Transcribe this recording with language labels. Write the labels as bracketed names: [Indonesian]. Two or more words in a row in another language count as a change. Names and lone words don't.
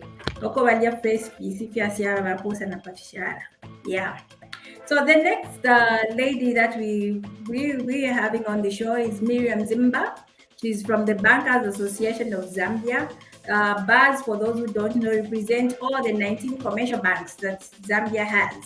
[English] Oko valia face piece fiasiara vaposa na patishara. Yeah. So the next lady that we are having on the show is Miriam Zimba. She's from the Bankers Association of Zambia. BAS, for those who don't know, represent all the 19 commercial banks that Zambia has.